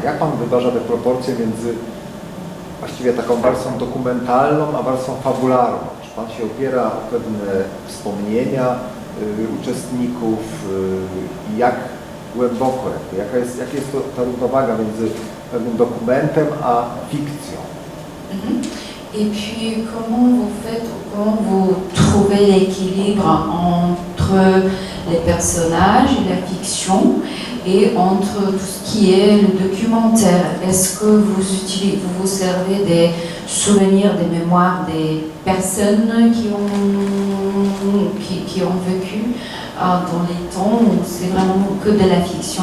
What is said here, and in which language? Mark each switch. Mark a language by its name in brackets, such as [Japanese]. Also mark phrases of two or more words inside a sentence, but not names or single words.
[Polish] Jak Pan wyważa te proporcje między właściwie taką warstwą dokumentalną, a warstwą fabularną? Czy Pan się opiera o pewne wspomnienia uczestników i jak głęboko, jaka jest ta równowaga między pewnym dokumentem a fikcją? [French] Et puis comment vous faites, comment vous trouvez l'équilibre entre les personnages et la fiction et entre tout ce qui est le documentaire. Est-ce que vous vous servez des souvenirs, des mémoires des personnes qui ont vécu dans les temps où c'est vraiment que de la fiction?